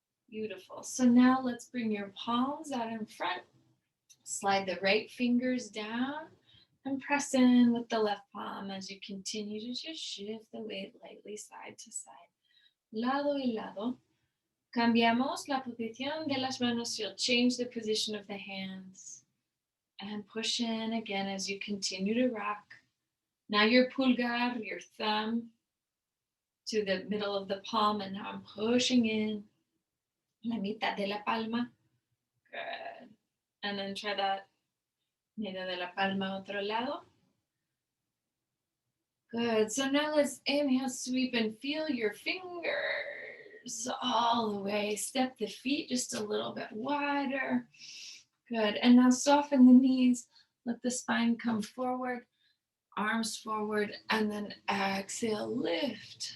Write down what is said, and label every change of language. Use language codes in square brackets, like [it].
[en] Beautiful. So now let's bring your palms out in front. Slide the right fingers down and press in with the left palm as you continue to just shift the weight lightly side to side. [es] Lado y lado. Cambiamos la posición de las manos. [en] You'll change the position of the hands. And push in again as you continue to rock. Now your pulgar, your thumb, to the middle of the palm. And now I'm pushing in. [es] La mitad de la palma. [en] Good. And then try that. [es] Medio de la palma otro lado. [en] Good. So now let's inhale, sweep, and feel your fingers all the way. Step the feet just a little bit wider. Good. And now soften the knees. Let the spine come forward, arms forward, and then exhale, lift.